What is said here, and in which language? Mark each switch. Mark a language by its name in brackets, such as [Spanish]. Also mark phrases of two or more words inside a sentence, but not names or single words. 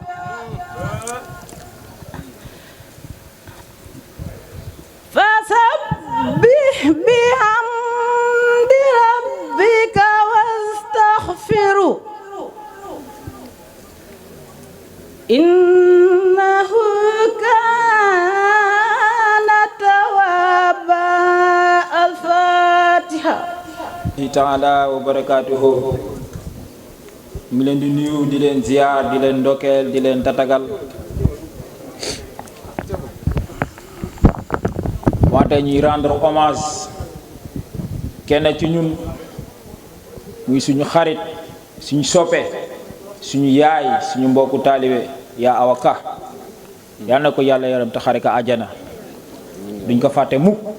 [Arabic] فسبح بحمد ربك واستغفره إنه كان توابا الفاتحة تعالى وبركاته [Wolof] mi leen di nuyu di leen ziar di leen ndokkeel di leen tatagal wante ñuy [French] rendre hommage [Wolof] kenn ci ñun muy suñu xarit suñu soppe suñu yaay suñu mbokku taalibe yaa Awa Ka yal na ko yàlla yaram te xare ka àjjana duñ ko fàtte mukk